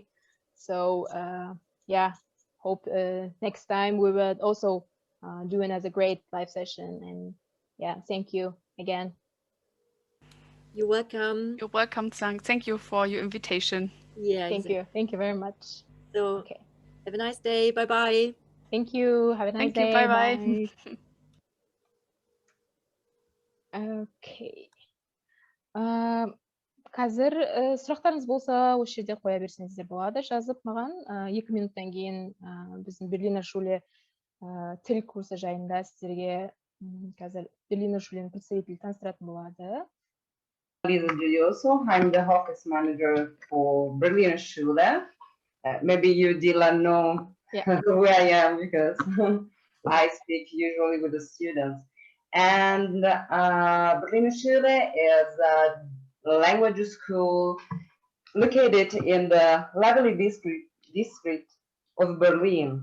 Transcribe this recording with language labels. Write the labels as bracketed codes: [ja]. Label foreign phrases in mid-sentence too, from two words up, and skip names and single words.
[en] So yeah, hope next time we will also do another great live session. And yeah, thank you again. You're welcome. You're welcome, Zhang. Thank you for your invitation. Yeah, Thank exactly. you. Thank you very much. So Okay. have a nice day. Bye bye. Thank you. Have a nice Thank you. day. Bye bye. Bye. Okay. [kk] Қазір сұрақтарыңыз болса осы жерде қоя берсеңіздер болады, жазып маған 2 минуттан кейін біздің Berlino Schule тіл курсы жайында сіздерге қазір Berlino Schuleның представителі таныстыратын болады. [en] I'm the office manager for Berlino Schule. Maybe you Dylan know who I am because I speak usually with the students. And Berlino Schule is a language school located in the Lovely district of Berlin.